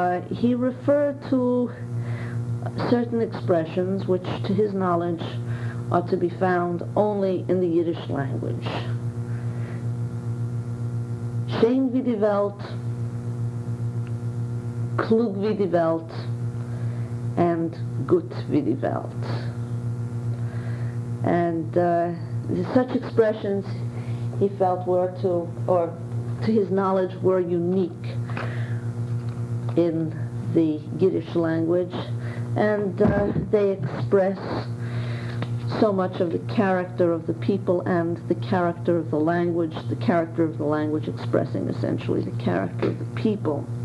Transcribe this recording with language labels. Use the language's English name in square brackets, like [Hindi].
[English] He referred to certain expressions which, to his knowledge, are to be found only in the Yiddish language. [German] Schön wie die Welt, klug wie die Welt, [English] and [German] gut wie die Welt. [English] And such expressions, he felt, were unique in the Yiddish language, and they express so much of the character of the people and the character of the language, expressing essentially the character of the people.